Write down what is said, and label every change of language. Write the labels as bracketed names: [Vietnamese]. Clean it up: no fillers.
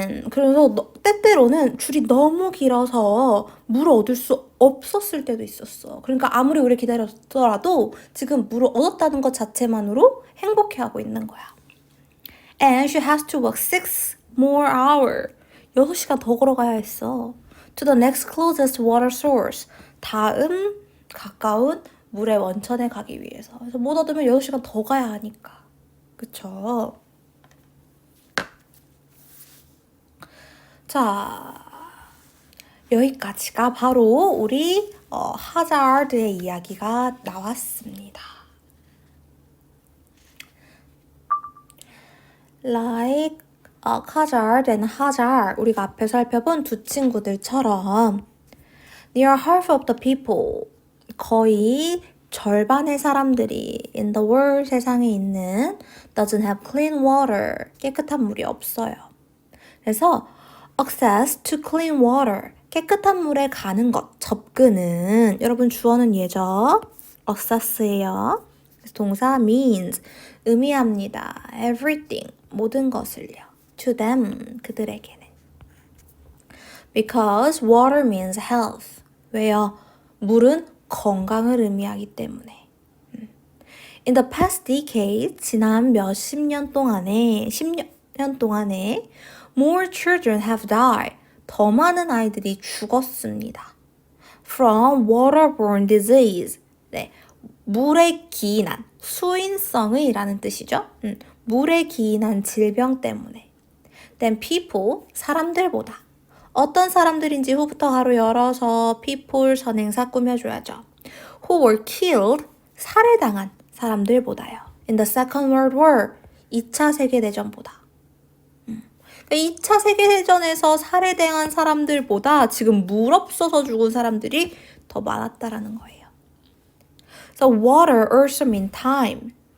[Korean] 그래서 때때로는 줄이 너무 길어서 물을 얻을 수 없었을 때도 있었어. 그러니까 아무리 오래 기다렸더라도 지금 물을 얻었다는 것 자체만으로 행복해하고 있는 거야. [English] And she has to walk 6 more hours. [Korean] 6시간 더 걸어가야 했어. [English] To the next closest water source. [Korean] 다음 가까운 물의 원천에 가기 위해서. 그래서 못 얻으면 6시간 더 가야 하니까. 그쵸? 자, 여기까지가 바로 우리 하자드의 이야기가 나왔습니다. [English] Like Hazard and Hazard, [Korean] 우리가 앞에 살펴본 두 친구들처럼 [English] Near half of the people, [Korean] 거의 절반의 사람들이 [English] in the world, [Korean] 세상에 있는 [English] doesn't have clean water, [Korean] 깨끗한 물이 없어요. 그래서 [English] access to clean water, [Korean] 깨끗한 물에 가는 것, 접근은 여러분 주어는 얘죠. access예요. 그래서 동사 means, 의미합니다. everything, 모든 것을요. [English] to them, [Korean] 그들에게는. [English] Because water means health. [Korean] 왜요? 물은 건강을 의미하기 때문에. [English] In the past decade, [Korean] 지난 몇십 년 동안에, 10년 동안에 [English] more children have died. [Korean] 더 많은 아이들이 죽었습니다. [English] From waterborne disease. [Korean] 네, 물에 기인한, 수인성의라는 뜻이죠. 물에 기인한 질병 때문에. [English] Then people, 사람들보다. [Korean] 어떤 사람들인지 후부터 가로 열어서 people 선행사 꾸며줘야죠. [English] Who were killed, [Korean] 살해당한 사람들보다요. [English] In the Second World War, [Korean] 2차 세계대전보다. 2차 세계대전에서 살해당한 사람들보다 지금 물 없어서 죽은 사람들이 더 많았다라는 거예요. [English] So water also means time.